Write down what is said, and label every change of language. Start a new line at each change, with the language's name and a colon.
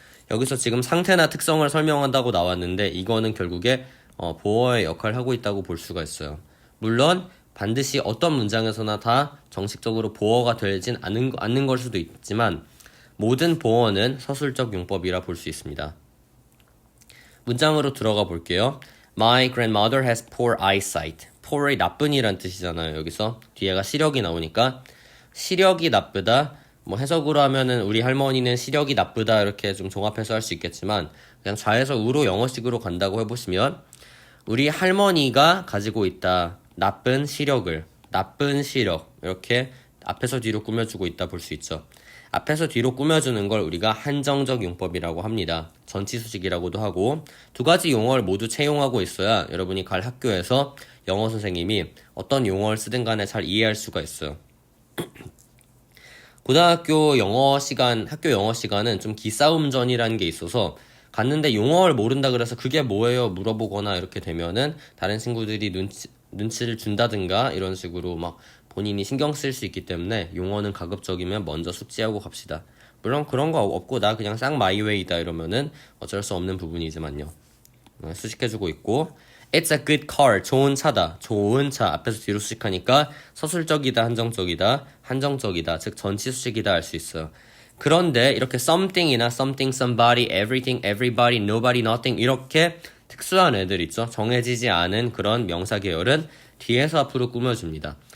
Korean: 여기서 지금 상태나 특성을 설명한다고 나왔는데 이거는 결국에 보어의 역할을 하고 있다고 볼 수가 있어요. 물론 반드시 어떤 문장에서나 다 정식적으로 보어가 되진 않는 걸 수도 있지만 모든 보어는 서술적 용법이라 볼 수 있습니다. 문장으로 들어가 볼게요.
English: My grandmother has poor eyesight.
Korean: poor이 나쁜이란 뜻이잖아요. 여기서 뒤에가 시력이 나오니까 시력이 나쁘다. 뭐 해석으로 하면은 우리 할머니는 시력이 나쁘다 이렇게 좀 종합해서 할 수 있겠지만 그냥 좌에서 우로 영어식으로 간다고 해보시면 우리 할머니가 가지고 있다. 나쁜 시력 이렇게 앞에서 뒤로 꾸며주고 있다 볼 수 있죠. 앞에서 뒤로 꾸며주는 걸 우리가 한정적 용법이라고 합니다. 전치수식이라고도 하고 두 가지 용어를 모두 채용하고 있어야 여러분이 갈 학교에서 영어 선생님이 어떤 용어를 쓰든 간에 잘 이해할 수가 있어요. 고등학교 영어 시간, 학교 영어 시간은 좀 기싸움전이라는 게 있어서 갔는데 용어를 모른다 그래서 그게 뭐예요 물어보거나 이렇게 되면은 다른 친구들이 눈치를 준다든가 이런 식으로 막 본인이 신경 쓸 수 있기 때문에 용어는 가급적이면 먼저 숙지하고 갑시다. 물론 그런 거 없고 나 그냥 쌍 마이웨이다 이러면은 어쩔 수 없는 부분이지만요. 수식해주고 있고
English: It's a good car.
Korean: 좋은 차다. 좋은 차. 앞에서 뒤로 수식하니까 서술적이다, 한정적이다, 즉 전치수식이다 할 수 있어요. 그런데 이렇게 something이나 something, somebody, everything, everybody, nobody, nothing 이렇게 특수한 애들 있죠. 정해지지 않은 그런 명사 계열은 뒤에서 앞으로 꾸며줍니다.